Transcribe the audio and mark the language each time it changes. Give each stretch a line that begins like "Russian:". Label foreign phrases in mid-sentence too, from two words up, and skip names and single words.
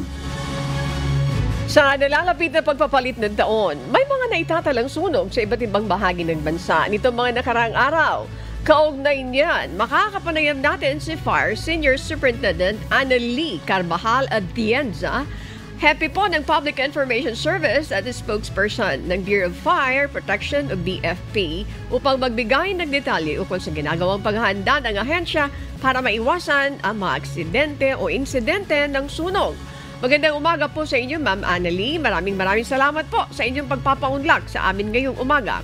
Filipino: Sa nalalapit na pagpapalit ng taon, may mga naitatalang sunog sa iba't ibang bahagi ng bansa nitong mga nakaraang araw. Kaugnay niyan, makakapanayam natin si Fire Senior Superintendent Annalyn Carvajal Atienza. Happy po ng Public Information Service at
English: the spokesperson
Filipino: ng Bureau of Fire Protection o BFP upang magbigay ng detalye ukol sa ginagawang paghahanda ng ahensya para maiwasan ang mga aksidente o insidente ng sunog. Magandang umaga po sa inyo, Ma'am Annalyn. Maraming salamat po sa inyong pagpapaunlak sa amin ngayong umaga.